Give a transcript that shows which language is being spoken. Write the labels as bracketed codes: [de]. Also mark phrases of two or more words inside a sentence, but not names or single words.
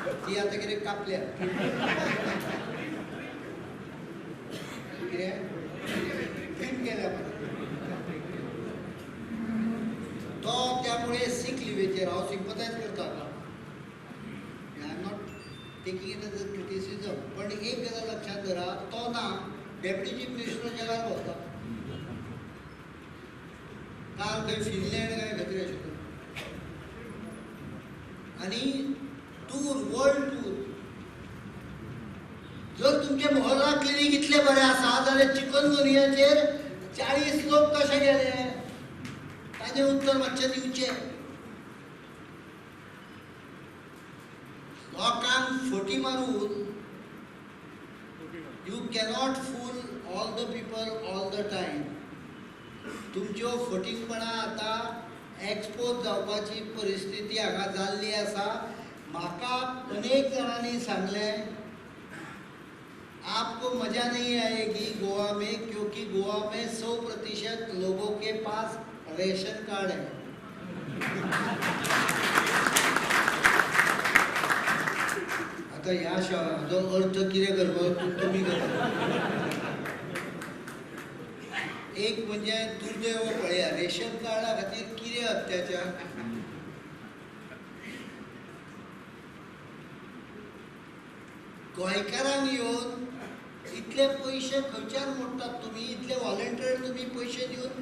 [kok] ती आता कितें कापल्या फिल्म केल्या तो त्यामुळे सीक लिव्हेचेर हांव सिंपथायज करता [en] I am not taking it as a criticism [kok] पण एक गजाल लक्षात धरा तो ना [en] deputy chief minister [kok] जगार भोंवता काल खंय फिनलँड काय खंय आशिल्लो आनी [en] tour world tour [kok] जर तुमचे मोहल्ला क्लिनीक इतले बरे आसा जाल्यार चिकनगुनियाचेर 40 लोक कशे गेले ताजें उत्तर मातशें दिवचें लोकांक फटी मारून [en] you cannot fool all the people all the time [kok] तुमच्यो फटींगपणां आतां एक्सपोज जावपाची परिस्थिती हांगा जाल्ली आसा म्हाका अनेक जाणांनी सांगलें [hi] आपको मजा नहीं आएगी गोवा में क्योंकि गोवा में 100% लोगों के पास रेशन कार्ड है [kok] आता ह्या शब्दाचो अर्थ कितें करपाचो तुमी करता एक म्हणजे दुर्दैव पळया रेशन कार्डा खातीर कितें अत्याचार गोंयकारांक येवन इतले पयशे खंयच्यान मोडटात तुमी इतले व्हॉलंटियर तुमी पयशे दिवन